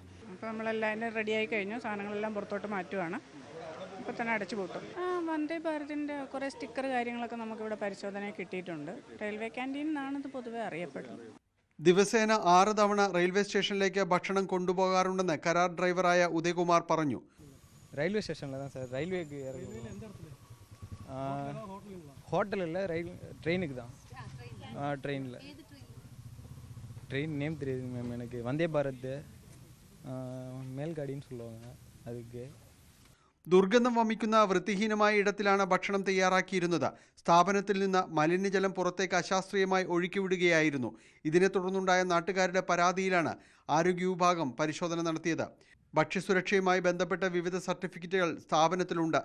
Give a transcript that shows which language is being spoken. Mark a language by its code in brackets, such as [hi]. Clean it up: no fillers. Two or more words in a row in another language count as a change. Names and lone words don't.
[ml] അപ്പോൾ നമ്മളെല്ലാം റെഡിയായി കഴിഞ്ഞു. സാധനങ്ങളെല്ലാം പുറത്തോട്ട് മാറ്റുവാണ്. ഇപ്പോൾ തന്നെ അടച്ചു പൂട്ടും. വന്ദേ ഭാരതിൻ്റെ കുറേ സ്റ്റിക്കർ കാര്യങ്ങളൊക്കെ നമുക്കിവിടെ പരിശോധന കിട്ടിയിട്ടുണ്ട്. [en] railway canteen [ml] എന്നാണിത് പൊതുവെ അറിയപ്പെടുന്നത്. ദിവസേന 6 തവണ [en] railway station [ml] ഭക്ഷണം കൊണ്ടുപോകാറുണ്ടെന്ന് കരാർ ഡ്രൈവറായ ഉദയകുമാർ പറഞ്ഞു. [en] railway station [ta] தான் சார். ரயில்வேக்கு ஹோட்டல் இல்லை, ட்ரெயினுக்கு தான். ட்ரெயினில் [en] train name [ta] தெரியுது மேம் எனக்கு. வந்தே பாரத் മേൽഗാഡിന്ന് சொல்லுவாங்க. அதுக்கு [ml] ദുർഗന്ധം വമിക്കുന്ന വൃത്തിഹീനമായ ഇടത്തിലാണ് ഭക്ഷണം തയ്യാറാക്കിയിരുന്നത്. സ്ഥാപനത്തിൽ നിന്ന് മലിനജലം പുറത്തേക്ക് അശാസ്ത്രീയമായി ഒഴുക്കിവിടുകയായിരുന്നു. ഇതിനെ തുടർന്നുണ്ടായ നാട്ടുകാരുടെ പരാതിയിലാണ് ആരോഗ്യ വിഭാഗം പരിശോധന നടത്തിയത്. ഭക്ഷ്യസുരക്ഷയുമായി ബന്ധപ്പെട്ട വിവിധ സർട്ടിഫിക്കറ്റുകൾ സ്ഥാപനത്തിലുണ്ട്.